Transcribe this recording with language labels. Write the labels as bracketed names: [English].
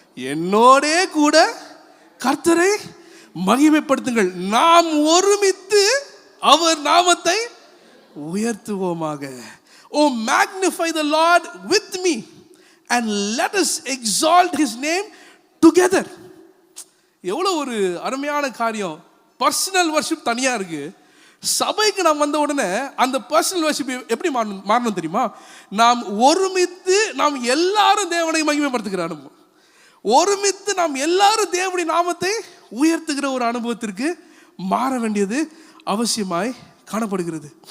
[Tamil] என்னோட கூட கர்த்தரை மகிமைப்படுத்துங்கள், நாம் ஒருமித்து அவர் நாமத்தை உயர்த்துவோமாக. [English] Oh, magnify the Lord with me and let us exalt his name together. [Tamil] எவ்வளவு ஒரு அருமையான காரியம். பர்சனல் வர்ஷிப் தனியா இருக்கு. சபைக்கு நாம் வந்த உடனே அந்த பர்சனல் வர்ஷிப் எப்படி மாறணும் தெரியுமா? நாம் ஒருமித்து நாம் எல்லாரும் தேவனை மகிமைப்படுத்துகிற அனுபவம், ஒருமித்து நாம் எல்லாரும் தேவனுடைய நாமத்தை உயர்த்துகிற ஒரு அனுபவத்திற்கு மாற வேண்டியது அவசியமாய் காணப்படுகிறது.